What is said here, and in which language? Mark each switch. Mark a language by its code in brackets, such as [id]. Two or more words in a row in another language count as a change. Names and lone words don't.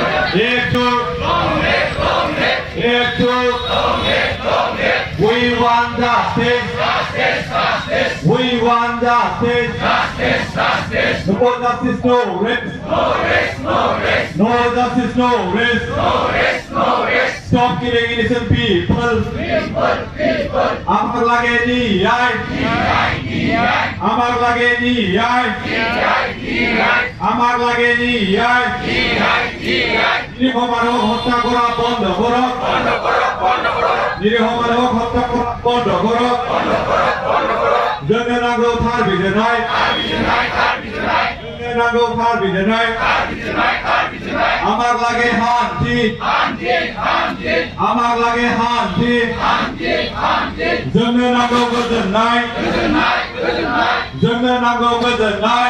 [en] We want justice. We want justice. No justice, no risk. No justice, no risk. Stop killing innocent people. [as] আমাৰ লাগে ন্যায়. আমাৰ লাগে ন্যায়. আমাৰ লাগে ন্যায়. [bn] নিরীহ মানব হত্যা করা বন্ধ করো। নিরীহ মানব হত্যা করা বন্ধ করো। [brx] जोंनो नांगौ थार बिजिरनाय। जोंनो नांगौ थार बिजिरनाय। आमार लागे हान्थि। आमार लागे हान्थि। जोंनो नांगौ गोजोननाय। जोंनो नांगौ गोजोननाय।